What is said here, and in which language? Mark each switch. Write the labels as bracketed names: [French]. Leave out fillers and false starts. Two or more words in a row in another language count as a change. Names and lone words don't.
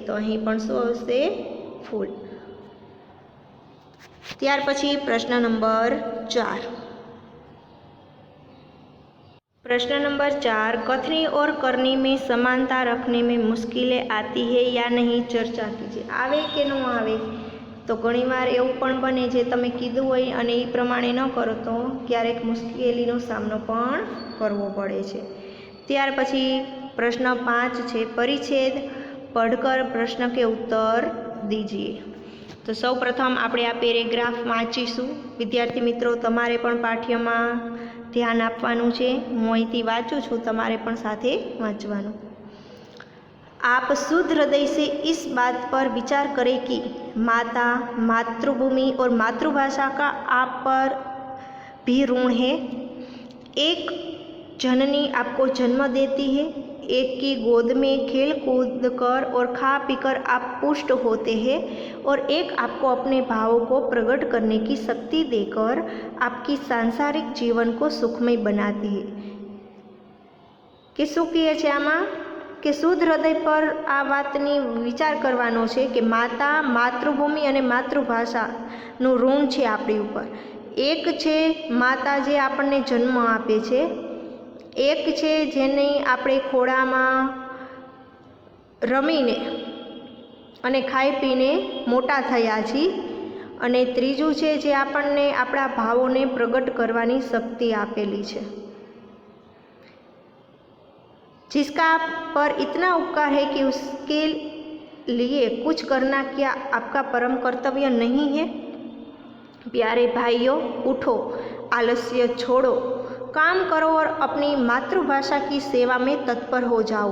[Gujarati] તો અહીં પણ શું આવશે? ફૂલ. ત્યાર પછી પ્રશ્ન નંબર 4। [Hindi] प्रश्न नंबर 4, कथनी और करनी में समानता रखने में मुश्किलें आती है या नहीं, चर्चा कीजिए। [Gujarati] આવે કે ન આવે? તો ઘણીવાર એવું પણ બને જે તમે કીધું હોય અને એ પ્રમાણે ન કરો તો ક્યારેક મુશ્કેલીનો સામનો પણ કરવો પડે છે। ત્યાર પછી પ્રશ્ન 5 છે, [Hindi] परिच्छेद पढ़कर प्रश्न के उत्तर दीजिए। [Gujarati] તો સૌ પ્રથમ આપણે આ પેરેગ્રાફ વાંચીશું। વિદ્યાર્થી મિત્રો તમારે પણ પાઠ્યમાં ધ્યાન આપવાનું છે। હું અહીંથી વાંચું છું, તમારે પણ સાથે વાંચવાનું। [Hindi] आप शुद्ध हृदय से इस बात पर विचार करें कि माता, मातृभूमि और मातृभाषा का आप पर भी ऋण है। एक जननी आपको जन्म देती है, एक की गोद में खेल कूद कर और खा पीकर आप पुष्ट होते हैं, और एक आपको अपने भावों को प्रकट करने की शक्ति देकर आपकी सांसारिक जीवन को सुखमय बनाती है। [Gujarati] કે શું કહે છે આમાં કે શુદ્ધ હૃદય પર આ વાતની વિચાર કરવાનો છે કે માતા, માતૃભૂમિ અને માતૃભાષાનું ઋણ છે આપણી ઉપર। એક છે માતા જે આપણને જન્મ આપે છે, એક છે જેને આપણે ખોળામાં રમીને અને ખાઈ પીને મોટા થયા છીએ, અને ત્રીજું છે જે આપણને આપણા ભાવોને પ્રગટ કરવાની શક્તિ આપેલી છે। [Hindi] जिसका आप पर इतना उपकार है कि उसके लिए कुछ करना क्या आपका परम कर्तव्य नहीं है? प्यारे भाइयों, उठो, आलस्य छोड़ो, काम करो और अपनी मातृभाषा की सेवा में तत्पर हो जाओ।